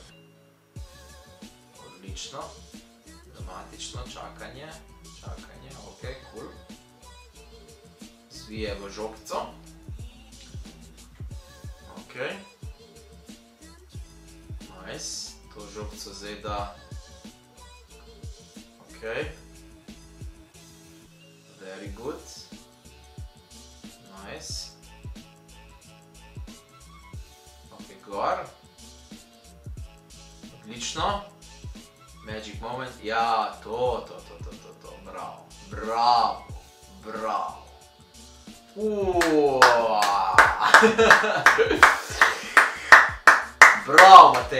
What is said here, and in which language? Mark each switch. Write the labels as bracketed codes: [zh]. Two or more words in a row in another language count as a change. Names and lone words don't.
[sl] Odlično. Dramatično, čakanje, [en] ok, cool. [sl] Zvije v žogico. Ok. Nice. To žogico zdaj da. [en] Ok. Very good. Nice. [sl] Ok, gor. Odlično. [en] Magic moment. [sl] Ja, to. Bravo. Bravo, Matej.